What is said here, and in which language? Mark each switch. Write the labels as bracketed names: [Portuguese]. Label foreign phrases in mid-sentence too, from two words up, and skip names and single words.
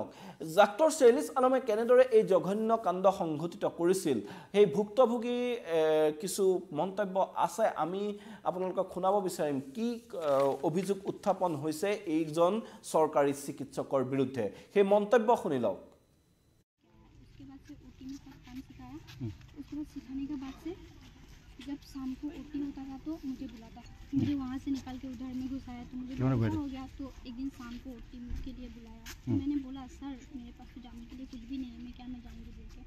[Assamese] ডাক্তৰ চেইলিছ আলমে কেনেদৰে এই জঘন্য কাণ্ড সংঘটিত কৰিছিল সেই ভুক্তভোগী কিছু মন্তব্য আছে, আমি আপোনালোকক শুনাব বিচাৰিম কি অভিযোগ উত্থাপন হৈছে এইজন চৰকাৰী চিকিৎসকৰ বিৰুদ্ধে। সেই মন্তব্য শুনি লওক। [Hindi] जब शाम को ओटी होता था तो मुझे बुलाता, मुझे वहाँ से निकाल के उधर में घुसाया तो मुझे हो गया। तो एक दिन शाम को ओटी के लिए बुलाया तो मैंने बोला सर मेरे पास तो जाने के लिए कुछ भी नहीं है, मैं क्या मैं जाऊँगी बोल के।